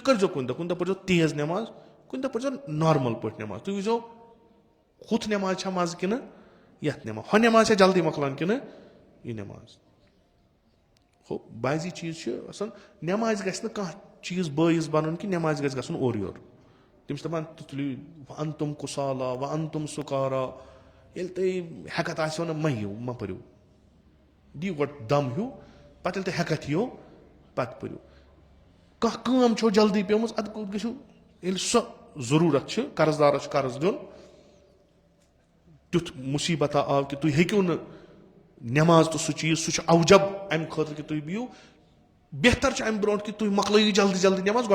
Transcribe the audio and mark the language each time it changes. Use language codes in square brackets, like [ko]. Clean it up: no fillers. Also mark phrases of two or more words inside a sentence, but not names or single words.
[ks] کٔرزیٚو کُنہِ دۄہ پٔرزیٚو تیز نٮ۪ماز کُنہِ دۄہ پٔرزیٚو نارمل پٲٹھۍ نٮ۪ماز تُہۍ وٕچھزیٚو ہُتھ نٮ۪ماز چھا مزٕ کِنہٕ یتھ نٮ۪ماز ہۄ نٮ۪ماز چھا جلدی مۄکلان کِنہٕ یہِ نٮ۪ماز ہُہ بعضی چیٖز چھِ آسان نٮ۪مازِ گژھِ نہٕ کانٛہہ چیٖز بٲیِس بنُن کہِ نٮ۪مازِ گژھِ گژھُن اورٕ یورٕ تِم چھِ دپان تُہۍ تُلِو [ar] وَ انتُم کُسالا وَ انتُم سُکارا [ks] ییٚلہِ تۄہہِ ہٮ۪کتھ آسیو نہٕ مہ یِیِو مہ پٔرِو دِیِو گۄڈٕ دم ہیوٗ پتہٕ ییٚلہِ تۄہہِ ہٮ۪کتھ یِیو پتہٕ پٔرِو کانٛہہ کٲم چھو جلدی پیٚمٕژ اَدٕ کوٚت گٔژھِو ییٚلہِ سۄ ضروٗرت چھِ قرض دارس چھُ قرض دیُن تیُتھ مُصیبتا آو کہِ تُہۍ ہیٚکِو نہٕ نٮ۪ماز تہٕ سُہ چیٖز سُہ چھُ اوجب امہِ خٲطرٕ کہِ تُہۍ بِہِو بہتر چھُ امہِ برونٛٹھ کہِ تُہۍ مۄکلٲیِو جلدی جلدی نٮ۪ماز